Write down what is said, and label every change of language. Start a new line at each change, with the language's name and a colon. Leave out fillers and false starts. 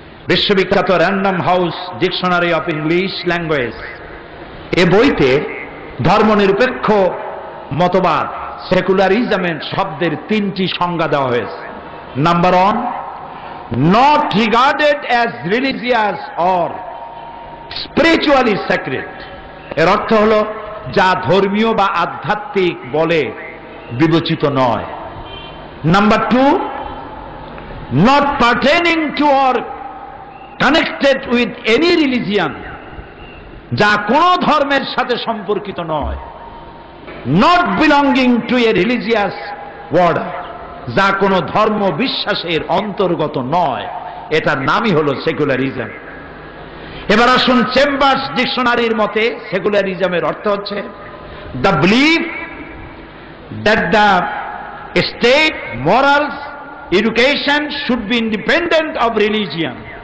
Bangla: বিশ্ববিখ্যাত random house dictionary of English language, এ বইতে ধর্মনিরপেক্ষ মতবাদ সেকুলারিজমের শব্দের 3টি সংজ্ঞা দেওয়া হয়েছে। Number 1,
English: not regarded as religious or spiritually sacred,
Bangla: এর অর্থ হলো যা ধর্মীয় বা আধ্যাত্মিক বলে বিবেচিত নয়।
English: number 2, not pertaining to or connected with any religion,
Bangla: যা কোন ধর্মের সাথে সম্পর্কিত নয়।
English: not belonging to a religious order,
Bangla: যা কোন ধর্ম বিশ্বাসের অন্তর্গত নয়, এটার নামই হলো সেকুলারিজম। এবার আসুন চেম্বার্স ডিকশনারির মতে সেকুলারিজমের অর্থ হচ্ছে
English: The believe that the state morals education should be independent of religion.